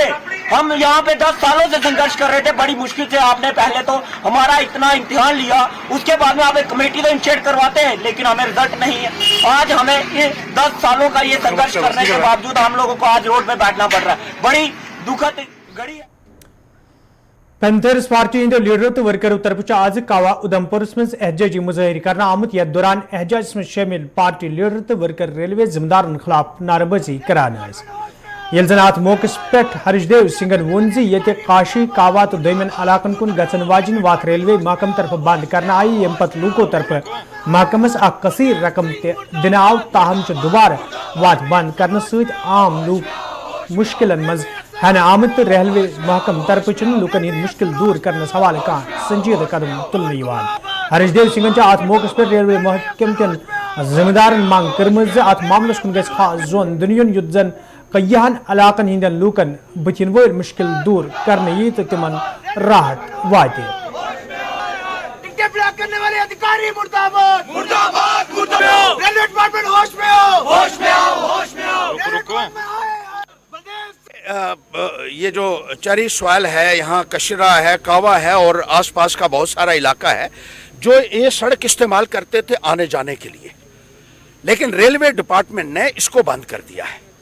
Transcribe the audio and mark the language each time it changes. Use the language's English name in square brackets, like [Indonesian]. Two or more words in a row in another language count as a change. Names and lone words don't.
[Hindi] हम यहाँ पे 10 सालों से संघर्ष कर रहे थे, बड़ी मुश्किल से आपने पहले तो हमारा इतना इम्तिहान लिया, उसके बाद में आप एक कमेटी तो इनिशिएट करवाते हैं, लेकिन हमें रिजल्ट नहीं है। आज हमें ये 10 सालों का ये संघर्ष करने के बावजूद हम लोगों को आज रोड पे बैठना पड़ रहा है। बड़ी दुखद घड़ी है। [Kashmiri] पैंथर्स पार्टी हंदो लीडर तो वर्करों तरफ आज कावा उधमपुर मज एहजाजी मुजाहिर करना आमुत यथ दौरान एहजाज में शामिल पार्टी लीडर तो वर्कर रेलवे जिम्मेदारन खिलाफ नारेबाजी करान यल जन अत मौके पे हर्षदेव सिंगन वोन ये काशी कावा तो दमन इलाकन कुन गचन वाजिन वात रेलवे महकम तरफ बंद करना आई यम पत लूको तरफ महकमस कसीर रकम दिन आव, ताहम दुबारा वात बंद करने सत आम लूक मुश्किल मज हन आमद तो रेलवे महकम तरफ लूकन हंद मुश्किल दूर करने हवाले कह संजीदा कदम तुलने। हर्षदेव सिंगन अत मौके पर रेलवे महकम कन जिम्मेदारन मांग कर्म अत मामलस कुन गस खास जोन दुनियन युद्ध जन कय्यान इलाकन हंदन लूकन बचिन वोर मुश्किल दूर करने यी तो तिमन राहत वाते। [Hindi] करने वाले अधिकारी मुर्दाबाद मुर्दाबाद मुर्दाबाद। [English] railway department [Hindi] होश में आओ, होश में आओ, होश में आओ। ये जो चरी सवाल है, यहाँ कशरा है, कावा है और आसपास का बहुत सारा इलाका है जो ये सड़क इस्तेमाल करते थे आने जाने के लिए, लेकिन [English] railway department [Hindi] ने इसको बंद कर दिया है।